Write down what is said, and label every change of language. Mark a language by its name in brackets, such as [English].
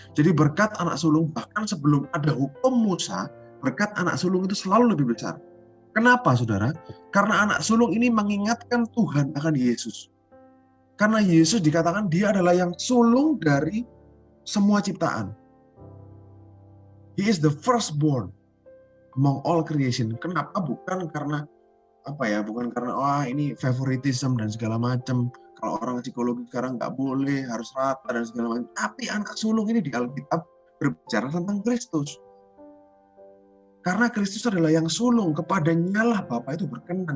[Indonesian] Jadi berkat anak sulung bahkan sebelum ada hukum Musa, berkat anak sulung itu selalu lebih besar. Kenapa, saudara? Karena anak sulung ini mengingatkan Tuhan akan Yesus. Karena Yesus dikatakan dia adalah yang sulung dari semua ciptaan. [English] He is the firstborn among all creation. [Indonesian] Kenapa? Bukan karena bukan karena ini favoritism dan segala macam. Kalau orang psikologi sekarang nggak boleh, harus rata dan segala macam. Tapi anak sulung ini di Alkitab berbicara tentang Kristus. Karena Kristus adalah yang sulung, kepadanya lah Bapa itu berkenan.